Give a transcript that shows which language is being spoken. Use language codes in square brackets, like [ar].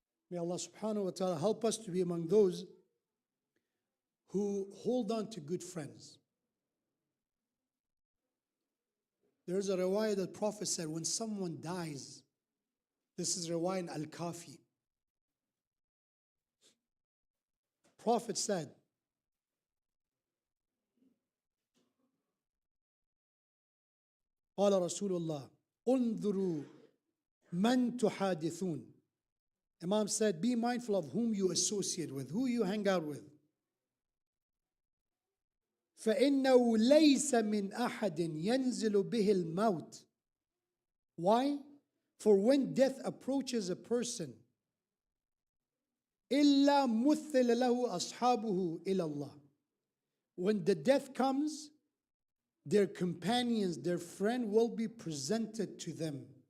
[en] May Allah subhanahu wa ta'ala help us to be among those who hold on to good friends. There's a riwayah that the Prophet said, when someone dies, this is riwayah in Al-Kafi. Prophet said, [ar] قال رسول الله انظروا من تحادثون. [en] Imam said, be mindful of whom you associate with, who you hang out with. [ar] فإنه ليس من أحد ينزل به الموت. [en] Why? For when death approaches a person, [ar] إلا مثل له أصحابه إلى الله. [en] When the death comes, their companions, their friend will be presented to them.